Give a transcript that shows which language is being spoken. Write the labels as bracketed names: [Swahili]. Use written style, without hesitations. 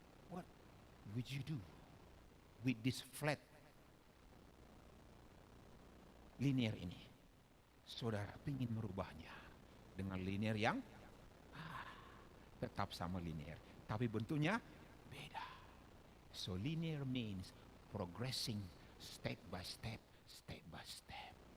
[English] What would you do with this flat linear ini? [Indonesian] Saudara ingin merubahnya dengan linear yang tetap sama linear, tapi bentuknya beda. [English] So linear means progressing step by step, step by step.